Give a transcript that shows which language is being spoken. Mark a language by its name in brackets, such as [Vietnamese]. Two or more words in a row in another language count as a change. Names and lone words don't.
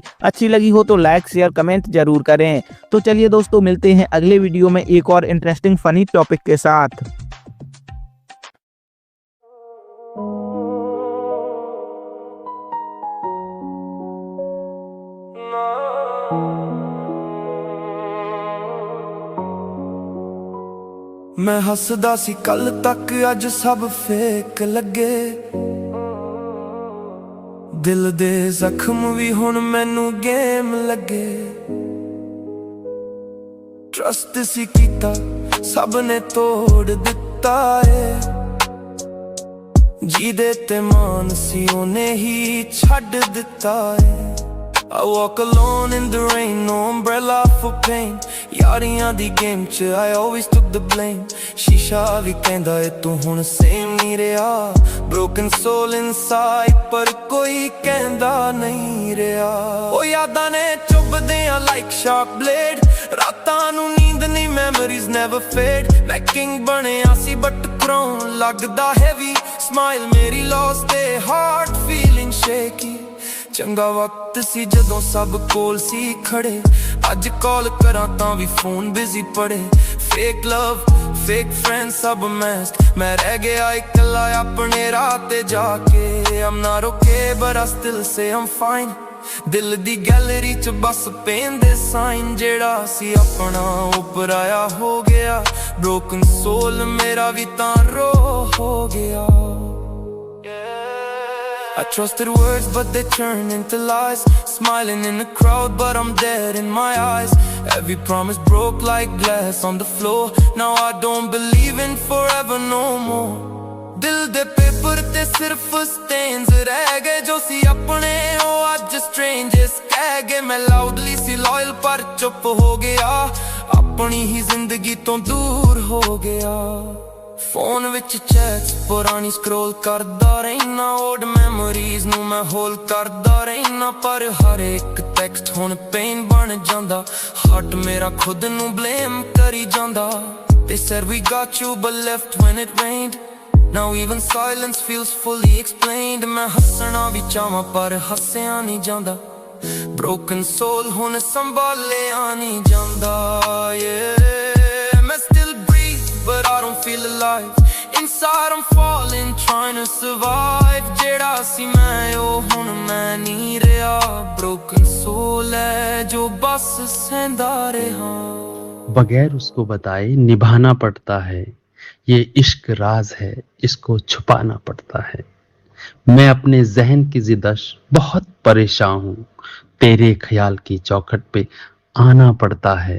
[Hindi] अच्छी लगी हो तो [English] like share comment [Hindi] जरूर करें। तो चलिए दोस्तों, मिलते हैं अगले वीडियो में एक और [English] interesting funny topic [Hindi] के साथ। [Punjabi] ਮੈਂ ਹੱਸਦਾ ਸੀ ਕੱਲ੍ਹ ਤੱਕ, ਅੱਜ ਸਭ ਫੇਕ ਲੱਗੇ। ਦਿਲ ਦੇ ਜ਼ਖ਼ਮ ਭੀ ਹੁਣ ਮੈਨੂੰ ਗੇਮ ਲੱਗੇ। ਟਰੱਸਟ ਸੀ ਕੀਤਾ ਸਭ ਨੇ ਤੋੜ ਦਿੱਤਾ ਹੈ। ਜੀਹਦੇ ਤੇ ਮਾਨ ਸੀ ਓਹਨੇ ਹੀ ਛੱਡ ਦਿੱਤਾ ਹੈ। [English] I walk alone in the rain, no umbrella for pain. [Punjabi] ਯਾਰੀਆਂ ਦੀ ਗੇਮ 'ਚ [English] I always took the blame. [Punjabi] ਸ਼ੀਸ਼ਾ ਭੀ ਕਹਿੰਦਾ ਹੈ ਤੂੰ ਹੁਣ ਸੇਮ ਨਹੀਂ ਰਿਹਾ। [English] Broken soul inside [Punjabi] ਪਰ ਕੋਈ ਕਹਿੰਦਾ ਨਹੀਂ ਰਿਹਾ। ਓ ਯਾਦਾਂ ਨੇ ਚੁਭਦੀਆਂ [English] like sharp blade। [Punjabi] ਰਾਤਾਂ ਨੂੰ ਨੀਂਦ ਨਹੀਂ, [English] memories never fade। [Punjabi] ਮੈਂ king ਬਣਿਆ ਸੀ [English] but crown [Punjabi] लगदा heavy। [English] Smile मेरी lost, heart feeling shaky। [Punjabi] ਚੰਗਾ ਵਕਤ ਸੀ ਜਦੋਂ ਸਭ ਕੋਲ ਸੀ ਖੜੇ, ਅੱਜ ਕਾਲ ਕਰਾਂ ਤਾਂ ਵੀ ਫੋਨ ਬਿਜ਼ੀ ਪੜੇ। [English] fake love fake friend [Punjabi] ਸਭ ਮੈਸਡ, ਮੈਂ ਰਹਿ ਗਿਆ ਇਕੱਲਾ ਆਪਣੇ ਰਾਹ ਤੇ ਜਾ ਕੇ। [English] I'm not okay but I still say I'm fine, [Punjabi] ਦਿਲ ਦੀ ਗੈਲਰੀ ਚ ਬਸ ਪੈਂਦੇ ਸਾਈਨ। ਜਿਹੜਾ ਸੀ ਆਪਣਾ ਉਹ ਪਰਾਇਆ ਹੋ ਗਿਆ, [English] broken soul [Punjabi] ਮੇਰਾ ਵੀ ਤਾਂ ਰੋ ਹੋ ਗਿਆ। [English] I trusted words but they turn into lies, smiling in the crowd but I'm dead in my eyes. Every promise broke like glass on the floor, now I don't believe in forever no more. [Punjabi] ਦਿਲ ਦੇ ਪੇਪਰ ਤੇ ਸਿਰਫ ਸਟੇਨਸ ਰਹਿ ਗਏ, ਜੋ ਸੀ ਆਪਣੇ ਉਹ ਅੱਜ ਸਟ੍ਰੇਂਜਰਸ ਕਹਿ ਗਏ। ਮੈਂ ਲਾਊਡਲੀ ਸੀ ਲਾਇਲ ਪਰ ਚੁੱਪ ਹੋ ਗਿਆ, ਆਪਣੀ ਹੀ ਜ਼ਿੰਦਗੀ ਤੋਂ ਦੂਰ ਹੋ ਗਿਆ। ਫੋਨ ਵਿੱਚ ਚੈਟਸ ਪੁਰਾਣੀ ਸਕਰੋਲ ਕਰਦਾ ਰਹਿਣਾ, [English] old memories [Punjabi] ਨੂੰ ਮੈਂ ਹੋਲ ਕਰਦਾ ਰਹਿਣਾ। ਪਰ ਹਰ ਇੱਕ ਟੈਕਸਟ ਹੁਣ ਪੇਨ ਬਣ ਜਾਂਦਾ, ਹਾਰਟ ਮੇਰਾ ਖੁਦ ਨੂੰ ਬਲੇਮ ਕਰੀ ਜਾਂਦਾ। [English] They said we got you but left when it rained, now even silence feels fully explained. [Punjabi] ਮੈਂ ਹੱਸਣਾ ਵੀ ਚਾਹਾਂ ਪਰ ਹੱਸਿਆ ਨਹੀਂ ਜਾਂਦਾ, [English] broken soul [Punjabi] ਹੁਣ ਸੰਭਾਲਿਆ ਨਹੀਂ ਜਾਂਦਾ। [English] ਮੈਂ still breathe but I don't feel alive, inside I'm falling trying to survive. [Punjabi] ਜਿਹੜਾ ਸੀ ਮੈਂ ਉਹ ਹੁਣ ਮੈਂ ਨਹੀਂ ਰਿਹਾ, [English] broken soul [Punjabi] ਹੈ ਜੋ ਬਸ ਸਹਿੰਦਾ ਰਿਹਾ। [Hindi] बगैर उसको बताए निभाना पड़ता है, ये इश्क राज है इसको छुपाना पड़ता है। मैं अपने जहन की जिदश बहुत परेशान हूँ, तेरे ख्याल की चौखट पे आना पड़ता है।